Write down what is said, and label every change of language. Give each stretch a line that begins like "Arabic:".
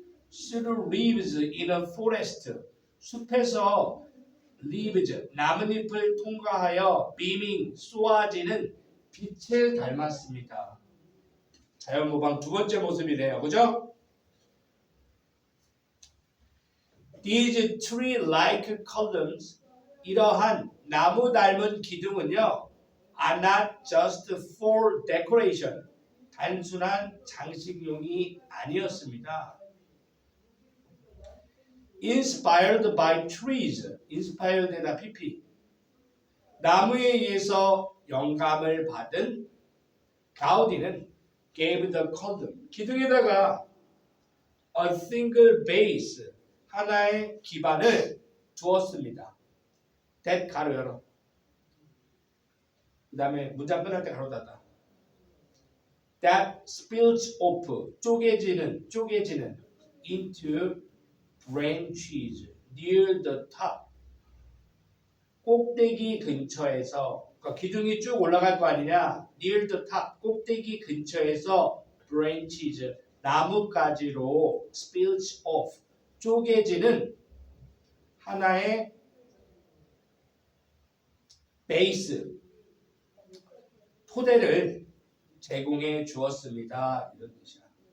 English: through leaves in a forest.
Korean: 숲에서 leaves 나뭇잎을 통과하여 beaming 쏘아지는 빛을 닮았습니다. 자연모방 두 번째 모습이래요. 그죠?
English: These tree-like columns,
Korean: 이러한 나무 닮은 기둥은요,
English: are not just for decoration.
Korean: 단순한 장식용이 아니었습니다.
English: Inspired by trees. Inspired에다 pp.
Korean: 나무에 의해서 영감을 받은 가우디는
English: gave the column.
Korean: 기둥에다가
English: a single base.
Korean: 하나의 기반을 두었습니다. that 가로 열어. 그 다음에 문장 끝날 때 가로 닫아.
English: that spills off.
Korean: 쪼개지는
English: into branches near the top.
Korean: 꼭대기 근처에서 그러니까 기둥이 쭉 올라갈 거 아니냐.
English: near the top.
Korean: 꼭대기 근처에서 branches 나뭇가지로
English: spills off.
Korean: 쪼개지는 하나의 베이스 토대를 제공해 주었습니다. 이런 뜻이야.